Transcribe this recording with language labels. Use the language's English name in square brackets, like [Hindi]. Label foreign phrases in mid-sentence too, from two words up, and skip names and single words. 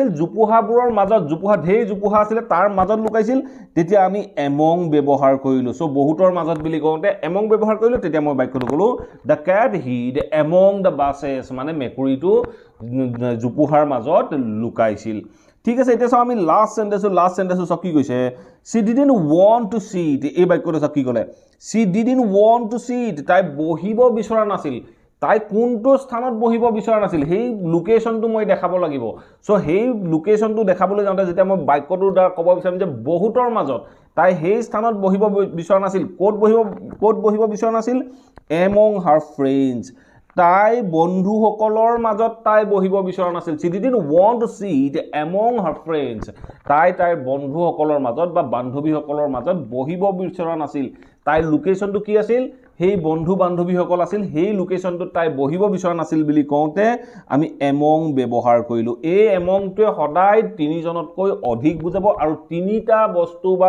[Assamese] জোপোহাবোৰৰ মাজত ঢেৰ জোপোহা আছিলে তাৰ মাজত লুকাইছিল তেতিয়া আমি এমং ব্যৱহাৰ কৰিলোঁ সো বহুতৰ মাজত বুলি কওঁতে এমং ব্যৱহাৰ কৰিলোঁ তেতিয়া মই বাক্যটো ক'লোঁ [English] The cat hid among the bushes [Assamese] মানে মেকুৰীটো জোপোহাৰ মাজত লুকাইছিল ঠিক আছে এতিয়া চাওঁ আমি [English] last sentence [Assamese] চাওক কি কৈছে [English] she didn't want to sit [Assamese] এই বাক্যটো চাওক কি ক'লে she [English] didn't want to sit [Assamese] তাই বহিব বিচৰা নাছিল তাই কোনটো স্থানত বহিব বিচৰা নাছিল সেই লোকেশ্যনটো মই দেখাব লাগিব সো সেই লোকেশ্যনটো দেখাবলৈ যাওঁতে যেতিয়া মই বাক্যটোৰ দ্বাৰা ক'ব বিচাৰিম যে বহুতৰ মাজত তাই সেই স্থানত বহিব বিচৰা নাছিল ক'ত বহিব বিচৰা নাছিল [English] among her friends [Assamese] তাই বন্ধুসকলৰ মাজত তাই বহিব বিচৰা নাছিল [English] she didn't want to sit among her friends [Assamese] তাইৰ বন্ধুসকলৰ মাজত বা বান্ধৱীসকলৰ মাজত বহিব বিচৰা নাছিল তাইৰ লোকেশ্যনটো কি আছিল সেই বন্ধু বান্ধৱীসকল আছিল সেই লোকেশ্যনটোত তাই বহিব বিচৰা নাছিল বুলি কওঁতে আমি এমং ব্যৱহাৰ কৰিলোঁ এই এমংটোৱে সদায় তিনিজনতকৈ অধিক বুজাব আৰু তিনিটা বস্তু বা